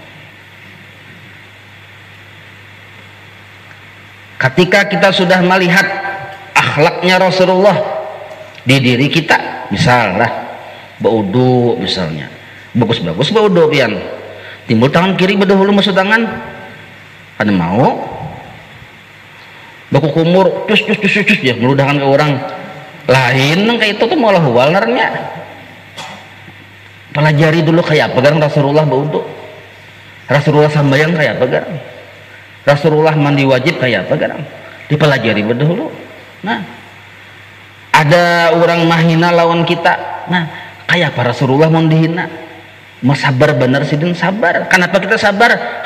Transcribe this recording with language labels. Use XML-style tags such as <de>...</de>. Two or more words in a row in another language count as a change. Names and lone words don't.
<bjn>Ketika kita sudah melihat akhlaknya Rasulullah di diri kita, misalnya berwudu misalnya, bagus-bagus berwudu pian, timbul tangan kiri berdahulu masuk tangan, ada mau baku kumur cus ya meludahkan ke orang lain kayak itu tuh malah huwalarnya. Pelajari dulu kayak apa kan Rasulullah berwudu, Rasulullah sambayang kayak apa kan, Rasulullah mandi wajib kayak apa kan, dipelajari berdahulu. Nah, ada orang mahina lawan kita, nah kayak apa Rasulullah mau dihina, mau sabar benar sih dan sabar. Kenapa kita sabar?</bjn>